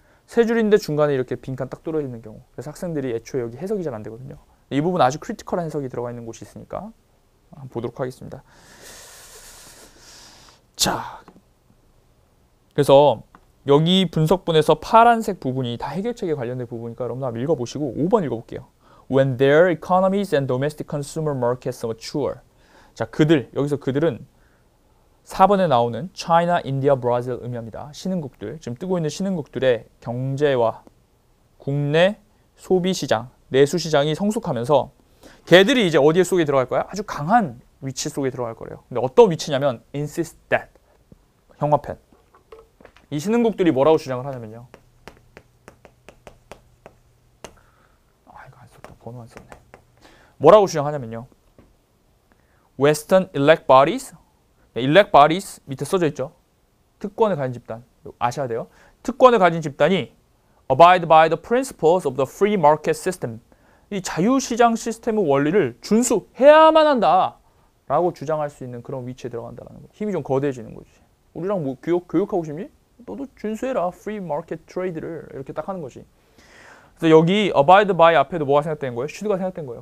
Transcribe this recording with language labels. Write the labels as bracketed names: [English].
[Korean] 3줄인데 중간에 이렇게 빈칸 딱 뚫어 있는 경우. 그래서 학생들이 애초에 여기 해석이 잘 안 되거든요. 이 부분 아주 크리티컬한 해석이 들어가 있는 곳이 있으니까 한번 보도록 하겠습니다. 자, 그래서 여기 분석분에서 파란색 부분이 다 해결책에 관련된 부분이니까 여러분 한번 읽어보시고 5번 읽어볼게요. [English] When their economies and domestic consumer markets mature. [Korean] 자, 여기서 그들은 4번에 나오는 China, India, Brazil 의미합니다. 신흥국들, 지금 뜨고 있는 신흥국들의 경제와 국내 소비시장, 내수시장이 성숙하면서 걔들이 이제 어디에 속에 들어갈 거야? 아주 강한 위치 속에 들어갈 거래요. 근데 어떤 위치냐면 [English] insist that. [Korean] 형광펜. 이 신흥국들이 뭐라고 주장을 하냐면요. 이거 안 썼다. 번호 안 썼네. 뭐라고 주장하냐면요. [English] Western elect bodies. elect bodies [Korean] 밑에 써져 있죠. 특권을 가진 집단. 아셔야 돼요. 특권을 가진 집단이 [English] abide by the principles of the free market system. [Korean] 이 자유시장 시스템의 원리를 준수해야만 한다. 라고 주장할 수 있는 그런 위치에 들어간다는 거. 힘이 좀 거대해지는 거지. 우리랑 뭐 교육하고 싶니? 너도 준수해라. [English] free market trade [Korean] 를. 이렇게 딱 하는 거지. 그래서 여기 abide by 앞에도 뭐가 생각된 거예요? should가 생각된 거예요.